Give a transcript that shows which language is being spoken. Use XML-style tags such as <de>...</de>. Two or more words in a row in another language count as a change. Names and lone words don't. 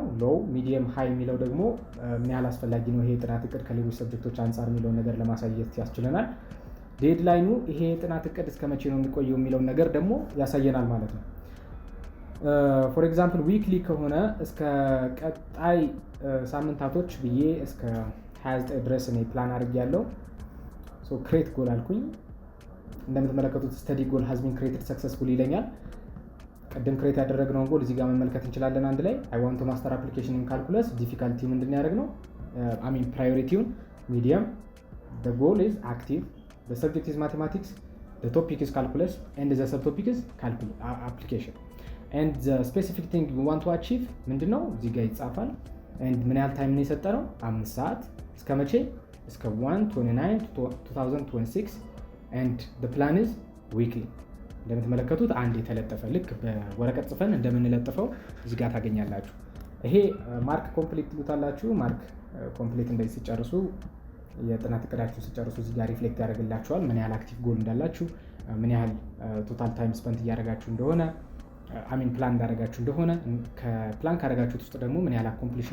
<en>low, medium, high</en> <am>የሚለው ደግሞ ምን ያህል አስፈላጊ ነው ይሄ የጥናት እቅድ ከሌሎች ሰብጀክቶች አንጻር የሚለውን ነገር ለማሳየት ያስችለናል። ዴድላይኑ ይሄ የጥናት እቅድ እስከ መቼ ነው የሚቆየው የሚለውን ነገር ደግሞ ያሳየናል ማለት ነው።</am> <en>for example weekly</en> <am>ከሆነ እስከ ቀጣይ ሳምንታቶች ብዬ እስከ 29 ድረስ እኔ ፕላን አድርጌያለሁ።</am> <en>so create goal</en> <am>አልኩኝ። እንደምትመለከቱት</am> <en>study goal has been created successful</en> <am>ይለኛል። ቅድም ክሬት ያደረግነውን ጎል እዚህ ጋር መመልከት እንችላለን። አንድ ላይ አይ</am> <en>want to master application in calculus difficulty</en> <am>ምንድን ያደረግነው</am> <en>ፕራዮሪቲውን ሚዲየም the goal is active, the subject is mathematics, the topic is calculus and the subtopic is application and the specific thing we want to achieve</en> <am>ምንድነው እዚህ ጋር ይጻፋል።</am> <en>and</en> <am>ምን ያህል ታይም ነው የሰጠነው 5 ሰዓት እስከ መቼ እስከ</am> <en>1/29/2026 and the plan is weekly።</en> <am>እንደምትመለከቱት አንድ የተለጠፈ ልክ በወረቀት ጽፈን እንደምንለጥፈው እዚህ ጋር ታገኛላችሁ። ይሄ</am> <en>mark complete</en> <am>ትሉታላችሁ።</am> <en>mark complete</en> <am>እንደዚህ ሲጨርሱ የጥናት እቅዳችሁ ሲጨርሱ እዚህ ጋር ሪፍሌክት ያደርግላችኋል ምን ያህል</am> <en>active goal</en> <am>እንዳላችሁ፣ ምን ያህል</am> <en>total time spent</en> <am>እያደረጋችሁ እንደሆነ ፕላን እንዳደረጋችሁ እንደሆነ፣ ከፕላን ካደረጋችሁት ውስጥ ደግሞ ምን ያህል አኮምፕሊሽ</am>